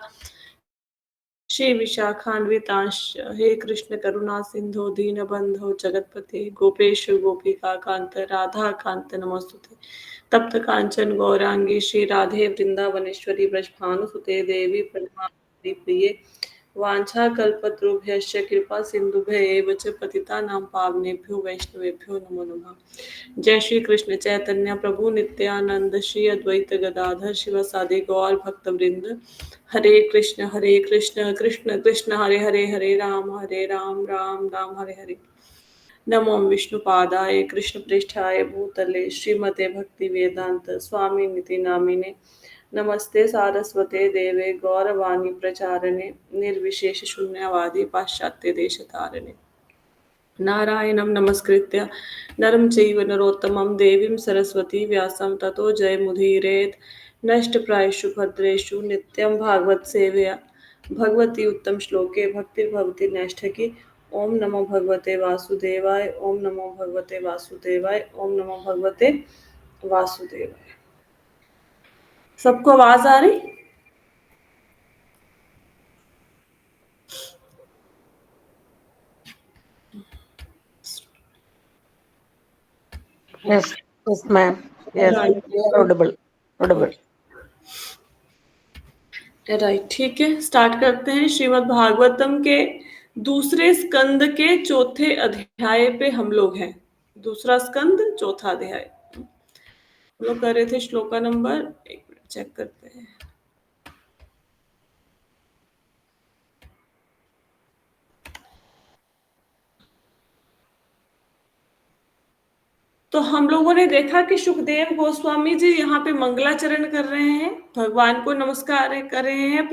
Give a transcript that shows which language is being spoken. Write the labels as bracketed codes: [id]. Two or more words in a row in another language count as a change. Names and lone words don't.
[sa] श्री विशाखान्वितांश्च हे कृष्ण करुणा सिंधो दीनबंधो जगतपते गोपेश गोपिका कांत राधा कांत नमोस्तुते तप्त कांचन गौरांगी श्री राधे वृंदावनेश्वरी ब्रजभानुसुते देवी प्रणमामि प्रिये वाञ्छाकल्पतरुभ्यश्च कृपा सिन्धुभ्य एव च पतितानां पावनेभ्यो वैष्णवेभ्यो नमो नमः। जय श्री कृष्ण चैतन्य प्रभु नित्यानंद श्री अद्वैत गदाधर शिवासादि गौर भक्तवृंद हरे कृष्ण कृष्ण कृष्ण हरे हरे हरे राम राम राम हरे हरे। नमो विष्णुपादाय कृष्णप्रेष्ठाय भूतले श्रीमते भक्ति वेदांत स्वामी निति नामिने नमस्ते सारस्वते देवे गौरवाणी प्रचारणे निर्विशेष शून्यवादी पाश्चात्य देश तारणे नारायणं नमस्कृत्य नरं चैव नरोत्तमं देवीं सरस्वती व्यासं ततो जयमुदीरयेत् नष्टप्रायेषु भद्रेषु नित्यं भागवत सेवया भगवती उत्तम श्लोके भक्तिर्भवति नैष्ठिकी। ओम नमो भगवते वासुदेवाय ओम नमो भगवते वासुदेवाय ओम नमो भगवते वासुदेवाय। [hi] सबको आवाज आ रही? [en] Yes, yes, ma'am. Yes, राइट we are audible. Audible. राइट, [hi] ठीक है, स्टार्ट करते हैं। श्रीमद् भागवतम के दूसरे स्कंद के चौथे अध्याय पे हम लोग हैं। दूसरा स्कंद चौथा अध्याय हम लोग कर रहे थे। श्लोका नंबर, एक मिनट चेक करते हैं। तो हम लोगों ने देखा कि सुखदेव गोस्वामी जी यहाँ पे मंगलाचरण कर रहे हैं, भगवान को नमस्कार कर रहे हैं।